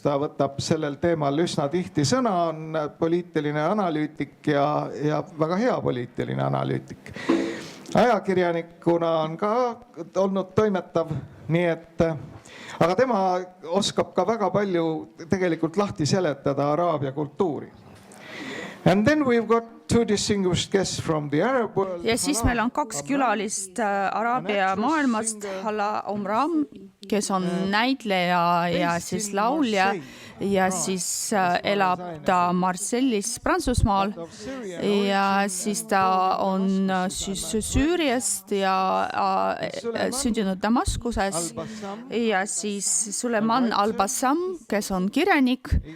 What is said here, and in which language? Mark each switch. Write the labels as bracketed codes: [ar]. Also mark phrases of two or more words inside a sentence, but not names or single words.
[et] Ta võtab sellel teemal üsna tihti sõna, on poliitiline analüütik ja väga hea poliitiline analüütik. Ajakirjanikuna on ka olnud toimetav, nii et, aga tema oskab ka väga palju tegelikult lahti seletada araabia kultuuri. [en] And then we've got 2 distinguished guests from the Arab world. [et] Ja siis meil on 2 külalist Araabia maailmast, Hala Omram, kes on näitleja ja siis laulja ja siis elab ta Marseilles Prantsusmaal ja siis ta on siis Süüriast ja sündinud Damaskuses ja siis Suleiman Al-Bassam, kes on kirjanik.